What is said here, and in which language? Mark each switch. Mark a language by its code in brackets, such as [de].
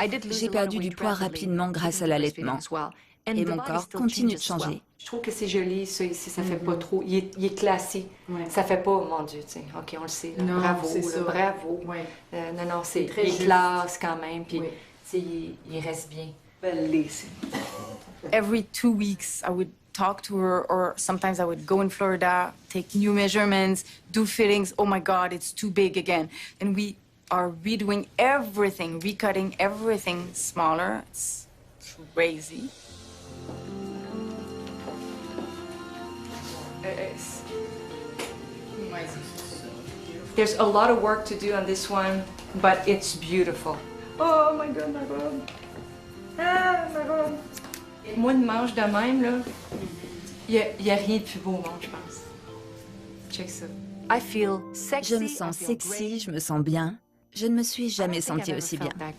[fr] J'ai perdu du poids rapidement grâce à l'allaitement. Et mon corps continue de changer. Je trouve que c'est joli, ça ici, ça fait pas trop. Il est classé. Ouais. Ça fait pas, mon Dieu, tu sais. OK, on le sait. Là. Non, bravo, là, bravo. Ouais. Non, c'est il est classe quand même, puis il reste bien. Belle [en] Every 2 weeks, I would talk to her, or sometimes I would go in Florida, take new measurements, do fittings. Oh my God, it's too big again. And we are redoing everything, recutting everything smaller. It's crazy. There's a lot of work to do on this one, but it's beautiful. Oh my God, my God. Ah, my God. [fr] Moi, une manche de même, là, il y a rien de plus beau au monde, je pense. [en] Check ça. I feel sexy. [fr] Je me sens sexy, je me sens bien. Je ne me suis jamais sentie aussi bien.